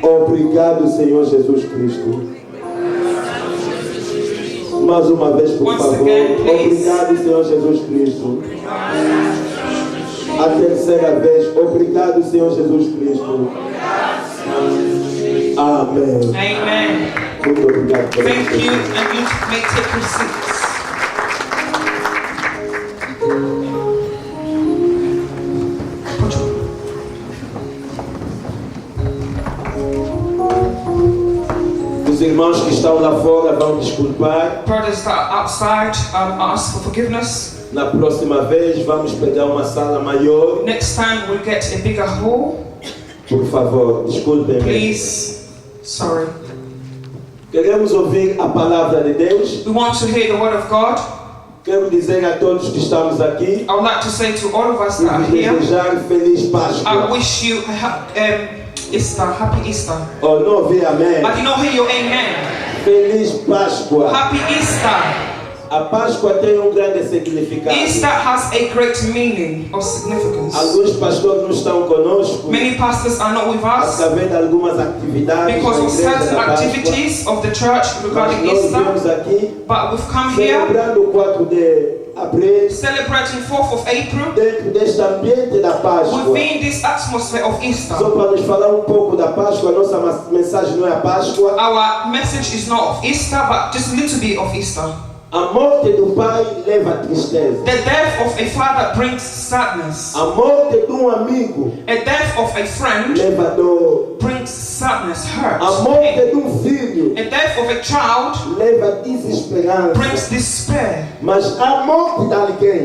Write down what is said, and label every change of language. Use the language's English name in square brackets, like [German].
[Portuguese] obrigado, Senhor Jesus Cristo. Mais uma vez, por [English] Once [Portuguese] favor, [English] again, please. [Portuguese] obrigado, Senhor Jesus Cristo. A terceira vez, obrigado, Senhor Jesus Cristo. Amém. [English] Amen. [Portuguese] Muito obrigado. por [English] Thank [Portuguese] isso. [English] you, and you may take your seats. [Portuguese] Os irmãos que estão lá fora vão desculpar. [English] Brothers that are outside, ask for forgiveness. [Portuguese] Na próxima vez vamos pegar uma sala maior. [English] Next time we'll get a bigger hall. [Portuguese] Por favor, desculpem. [English] Please. Sorry. [Portuguese] Queremos ouvir a palavra de Deus. [English] We want to hear the word of God. [Portuguese] Quero dizer a todos que estamos aqui. [English] I would like to say to all of us that are here, [Portuguese] desejar feliz Páscoa. [English] I wish you Easter, happy Easter. [Portuguese] Oh, não ouvi amém. [English] I did not hear your amen. [Portuguese] Feliz Páscoa. [English] Happy Easter. [Portuguese] A Páscoa tem grande significado. [English] Easter has a great meaning of significance. [Portuguese] Alguns pastores não estão conosco. [English] Many pastors are not with us [Portuguese] através de algumas atividades [English] because of certain activities of the church regarding Easter. But we've come here [Portuguese] celebrando 4 de abril, [English] celebrating 4th of April, [Portuguese] dentro deste ambiente da Páscoa. [English] Within this atmosphere of Easter. [Portuguese] Só para nos falar pouco da Páscoa, nossa mensagem não é a Páscoa. [English] Our message is not of Easter, but just a little bit of Easter. [Portuguese] A morte do pai leva tristeza. [English] The death of a father brings sadness. [Portuguese] A morte de amigo. [English] A death of a friend [Portuguese] leva dor. [English] Brings sadness, hurt. [Portuguese] A morte de filho. [English] A death of a child [Portuguese] leva desesperança. [English] Brings despair. [Portuguese] Mas a morte de alguém.